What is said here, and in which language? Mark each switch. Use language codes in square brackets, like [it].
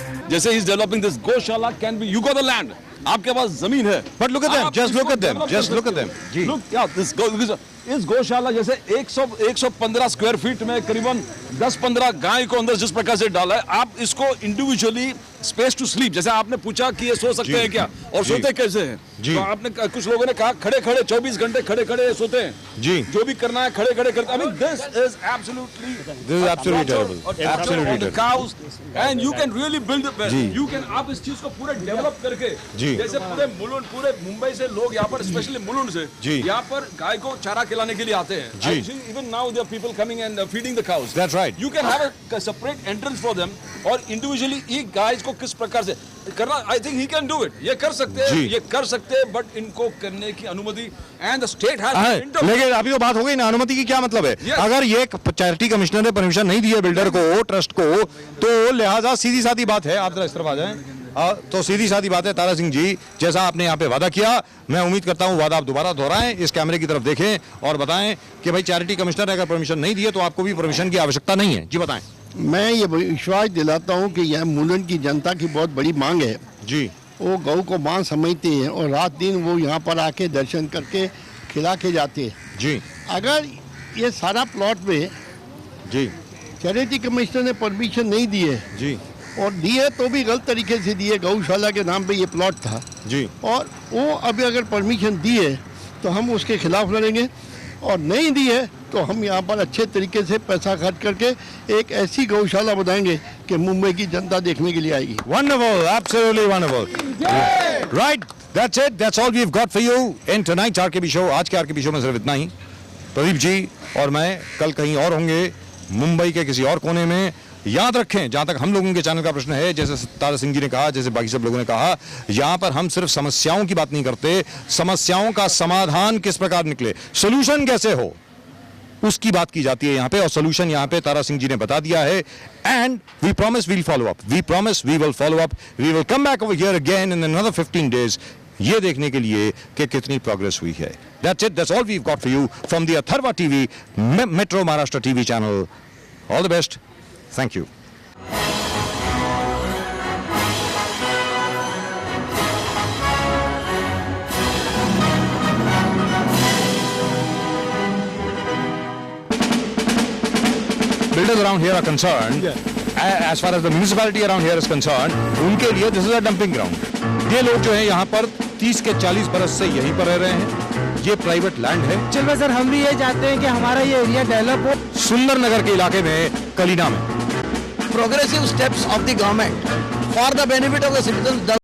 [en] जैसे he's developing this goshala can be, you got the land, [hi] आपके पास जमीन है, [en] but look at them, just look at them, just look at them जी। [hi] Look, yeah, इस गौशाला जैसे 115 square feet में करीबन 10-15 गाय को अंदर जिस प्रकार से डाला है, आप इसको इंडिविजुअली स्पेस टू स्लीप, जैसे आपने पूछा कि ये सो सकते हैं क्या और सोते कैसे हैं, तो आपने कुछ लोगों ने कहा खड़े खड़े 24 घंटे खड़े खड़े सोते हैं जी, जो भी करना है खड़े खड़े करते हैं। [en] I mean, this is absolutely terrible, absolutely cows and you can [hi] really build you can, आप इस चीज को पूरे डेवलप करके जैसे पूरे मुंबई से लोग यहाँ पर स्पेशली मुलुंड से यहाँ पर गाय को चारा खिलाने के लिए आते हैं। [en] Even now there are people coming and feeding the cows. That's right. You can have a separate entrance for them और individually [hi] एक गाय को किस प्रकार से करना, [en] I think he can do it. [hi] ये कर सकते हैं, बट इनको करने की अनुमति [en] and the state has. [hi] लेकिन अभी तो बात हो गई ना, अनुमति की क्या मतलब है? अगर ये चैरिटी कमिश्नर ने परमिशन नहीं दी है बिल्डर को, ट्रस्ट को, तो लिहाजा सीधी सादी बात है, आप जरा इस तरफ आ जाएं, तो सीधी सादी बात है तारा सिंह जी, जैसा आपने यहाँ पे वादा किया, मैं उम्मीद करता हूँ वादा आप दोबारा दोहराएं, इस कैमरे की तरफ देखें और बताएं कि भाई चैरिटी कमिश्नर ने अगर परमिशन नहीं दी है तो आपको भी परमिशन की आवश्यकता नहीं है। जी बताएं। मैं ये विश्वास दिलाता हूँ कि यह मुलुंड की जनता की बहुत बड़ी मांग है जी, वो गौ को मां समझते हैं और रात दिन वो यहाँ पर आके दर्शन करके खिला के जाते हैं जी। अगर ये सारा प्लॉट में जी चैरिटी कमिश्नर ने परमिशन नहीं दी है जी, और दिए तो भी गलत तरीके से दिए, गौशाला के नाम पे ये प्लॉट था जी, और वो अभी अगर परमिशन दी है तो हम उसके खिलाफ लड़ेंगे और नहीं दी है तो हम यहाँ पर अच्छे तरीके से पैसा खर्च करके एक ऐसी गौशाला बनाएंगे कि मुंबई की जनता देखने के लिए आएगी। [en] Wonderful, absolutely wonderful. Right, that's it. That's all we've got for you in tonight's RKB show. [hi] आज के RKB show में सिर्फ इतना ही। प्रदीप जी और मैं कल कहीं और होंगे, मुंबई के किसी और कोने में, याद रखें, जहां तक हम लोगों के चैनल का प्रश्न है, जैसे तारा सिंह जी ने कहा, जैसे बाकी सब लोगों ने कहा, यहां पर हम सिर्फ समस्याओं की बात नहीं करते, समस्याओं का समाधान किस प्रकार निकले, सोल्यूशन कैसे हो, उसकी बात की जाती है यहां पे। और सोल्यूशन यहां पे तारा सिंह जी ने बता दिया है। [en] and we promise will follow up, we promise we will follow up, we will come back over here again in another 15 days, [hi] ये देखने के लिए कि कितनी प्रोग्रेस हुई है। [en] That's it, that's all we have got for you from the Atharva TV, metro Maharashtra TV channel. All the best, thank you. Builders around here are concerned, as far as the municipality around here is concerned, [hi] उनके लिए [en] this is a dumping ground. [hi] ये लोग जो हैं यहाँ पर 30 के 40 बरस से यहीं पर रह रहे हैं। ये प्राइवेट लैंड है। चलो सर, हम भी ये चाहते हैं कि हमारा ये एरिया डेवलप हो। सुंदर नगर के इलाके में, कलीना में। [en] Progressive steps of the government for the benefit of the citizens